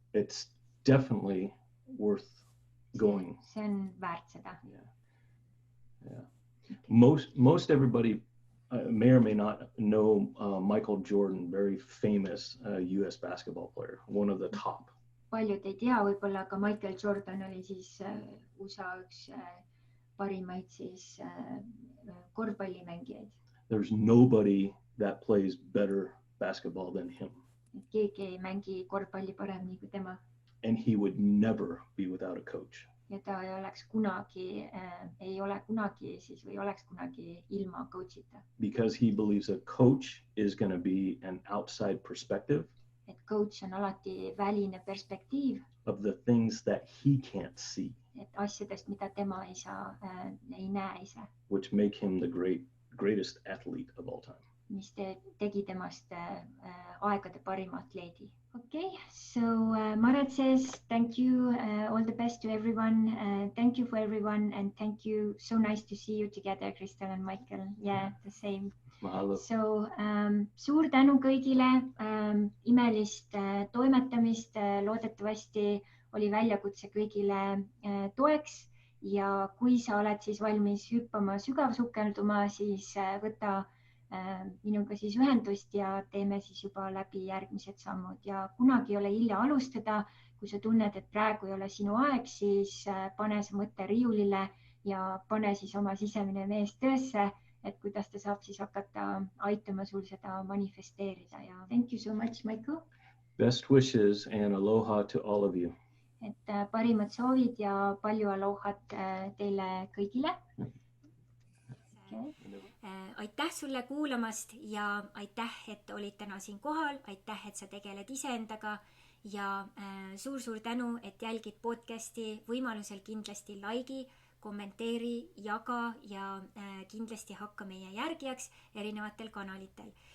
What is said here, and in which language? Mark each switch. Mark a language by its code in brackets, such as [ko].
[en] it's definitely worth going. [et] see on väärt seda. [en] Yeah. Most everybody may or may not know Michael Jordan, very famous US basketball player, one of the top. [et] Paljud ei tea võib-olla, aga Michael Jordan oli siis USA üks parimaid siis korvpallimängijaid. [en] There's nobody that plays better basketball than him. [et] Keegi ei mängi korvpalli paremini kui tema. [en] And he would never be without a coach. [et] Ja ta ei ole kunagi siis või oleks kunagi ilma coachita. [en] Because he believes a coach is going to be an outside perspective. [et] Et coach on alati väline perspektiiv. [en] Of the things that he can't see. [et] Et asjadest, mida tema ei näe ise. [en] Which make him the greatest athlete of all time. [et] Mis tegi temast aegade parima atleedi. [en] Okay, so Maret says, thank you, all the best to everyone. Thank you for everyone and thank you. So nice to see you together, Crystal and Michael. Yeah, the same. Mahalo. [et] So suur tänu kõigile, imelist toimetamist, loodetavasti oli väljakutse kõigile toeks ja kui sa oled siis valmis hüppama sügavsukelduma, siis võta minuga siis ühendust ja teeme siis juba läbi järgmised sammud ja kunagi ei ole hilja alustada. Kui sa tunned, et praegu ei ole sinu aeg, siis pane see mõte riiulile ja pane siis oma sisemine mees töösse, et kuidas ta saab siis hakata aitama sul seda manifesteerida ja [en] thank you so much, Michael. Best wishes and aloha to all of you. [et] Et parimad soovid ja palju alohat teile kõigile. [en] Okay. [et] Aitäh sulle kuulamast ja aitäh, et olid täna siin kohal, aitäh, et sa tegeled iseendaga ja suur-suur tänu, et jälgid podcasti, võimalusel kindlasti likei, kommenteeri, jaga ja kindlasti hakka meie järgijaks erinevatel kanalitel.